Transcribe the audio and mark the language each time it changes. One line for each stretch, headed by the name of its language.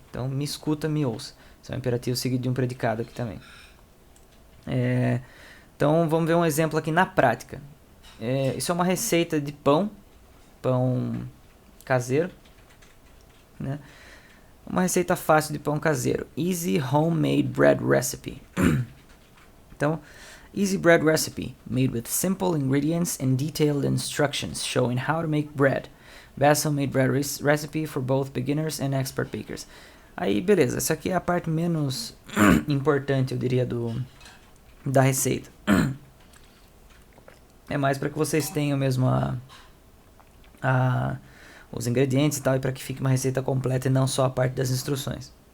Portuguese: Então, me escuta, me ouça. Isso é um imperativo seguido de um predicado aqui também. Então, vamos ver um exemplo aqui na prática. Isso é uma receita de pão caseiro, né? Uma receita fácil de pão caseiro.
English: Easy homemade bread recipe.
Portuguese: Então,
English: easy bread recipe, made with simple ingredients and detailed instructions showing how to make bread. Best homemade bread recipe for both beginners and expert bakers.
Portuguese: Aí, beleza, essa aqui é a parte menos importante, eu diria, da receita. É mais para que vocês tenham mesmo os ingredientes e tal, e para que fique uma receita completa e não só a parte das instruções.